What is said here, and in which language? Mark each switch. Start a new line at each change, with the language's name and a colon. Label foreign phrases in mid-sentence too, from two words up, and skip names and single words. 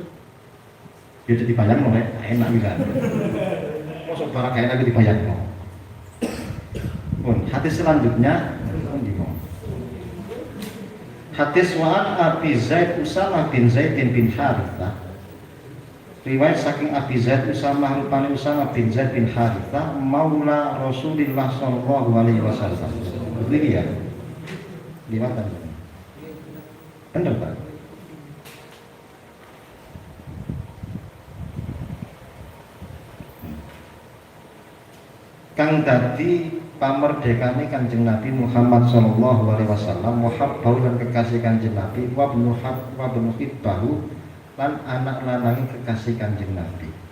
Indonesian: Ya jadi bayang no, enak juga. Masuk barang kayak lagi dibayang no. Hadis selanjutnya, hadis wa'an Abi Zaid Usama bin Zaid bin Harithah.
Javanese: Riwayat saking Abi Zaid Usama rupane Usama bin Zaid bin Harithah maula Rasulullah
Arabic: صلى الله عليه وسلم.
Indonesian: Ini ya. Gimana? Benar Pak?
Javanese: Kang dadi pamerdekane Kanjeng Nabi Muhammad
Arabic: صلى الله عليه وسلم,
Javanese: muhabbahu lan kekasih Kanjeng Nabi,
Arabic: وابن حبه
Javanese: lan anak lanangi kekasih Kanjeng Nabi.